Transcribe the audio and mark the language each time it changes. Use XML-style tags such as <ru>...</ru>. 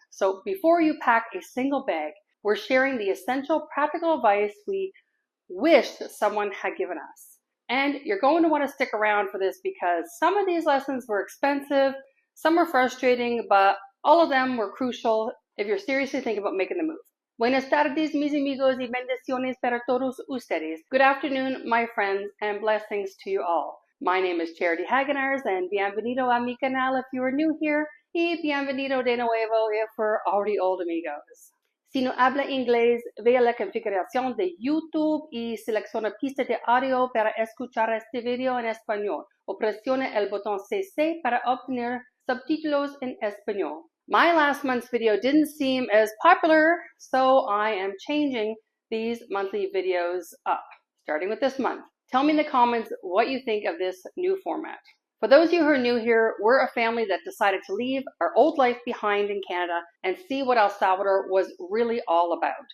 <en>So before you pack a single bag, we're sharing the essential practical advice we wish that someone had given us. And you're going to want to stick around for this because some of these lessons were expensive, some were frustrating, but all of them were crucial if you're seriously thinking about making the move.</en> <es>Buenas tardes, mis amigos y bendiciones para todos ustedes.</es> <en>Good afternoon, my friends, and blessings to you all. My name is Charity Hagenars, and</en> <es>bienvenido a mi canal</es> <en>if you are new here,</en> <es>y bienvenido de nuevo</es> <en>if we're already old amigos.</en> <es>Si no habla inglés, vea la configuración de YouTube y selecciona pista de audio para escuchar este video en español, o presione el botón CC para obtener subtítulos en español.</es> <en>My last month's video didn't seem as popular, so I am changing these monthly videos up, starting with this month. Tell me in the comments what you think of this new format. For those of you who are new here, we're a family that decided to leave our old life behind in Canada and see what El Salvador was really all about.</en>